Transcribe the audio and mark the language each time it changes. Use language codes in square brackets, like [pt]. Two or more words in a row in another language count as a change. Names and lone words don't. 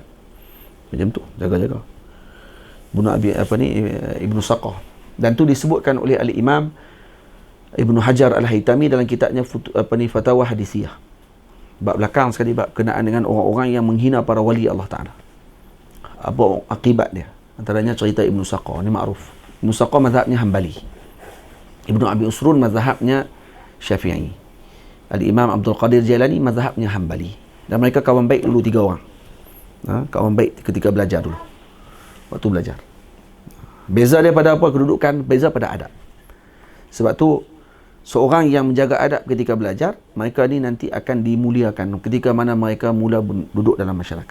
[ms] Macam tu, jaga-jaga. Ibnu Saqah. Dan tu disebutkan oleh Al-Imam Ibnu Hajar Al-Haytami dalam kitabnya Fatawa Hadisiyah. Bab belakang sekali, bab kenaan dengan orang-orang yang menghina para wali [ar] الله تعالى. [ms] Apa akibat dia? Antaranya cerita Ibnu Saqah, ni ma'ruf. Ibnu Saqah mazhabnya Hanbali. Ibnu Abi Usrun mazhabnya Syafi'i. Al-Imam Abdul Qadir Jailani mazhabnya Hanbali. Dan mereka kawan baik dulu 3 orang. Kawan baik ketika belajar dulu. Waktu belajar. Beza dia pada apa? Kedudukan, beza pada adab. Sebab tu seorang yang menjaga adab ketika belajar, mereka ni nanti akan dimuliakan ketika mana mereka mula duduk dalam masyarakat.